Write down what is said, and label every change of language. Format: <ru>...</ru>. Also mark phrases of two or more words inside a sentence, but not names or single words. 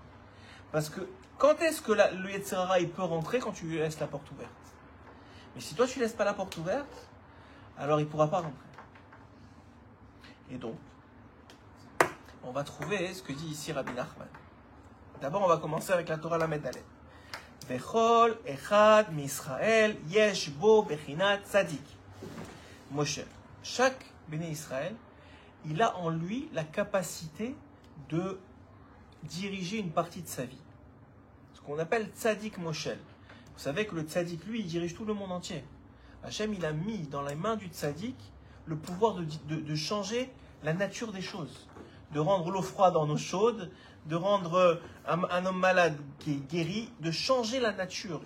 <fr>Parce que quand est-ce que le</fr> <he>יצר הרע</he> <fr>il peut rentrer? Quand tu lui laisses la porte ouverte. Mais si toi tu ne laisses pas la porte ouverte, alors il ne pourra pas rentrer. Et donc, on va trouver ce que dit ici Rabbi Nachman. D'abord, on va commencer avec la Torah Lamed Dalet.</fr> <he>וכל אחד מישראל יש בו בחינת צדיק.</he> <fr>Moshe. Chaque</fr> <he>בני ישראל,</he> <fr>il a en lui la capacité de diriger une partie de sa vie. Ce qu'on appelle</fr> <he>צדיק מושל.</he> <fr>Vous savez que le tzadik, lui, il dirige tout le monde entier. Hachem, il a mis dans les mains du tzadik le pouvoir de changer la nature des choses, de rendre l'eau froide en eau chaude, de rendre un homme malade qui est guéri, de changer la nature.</fr>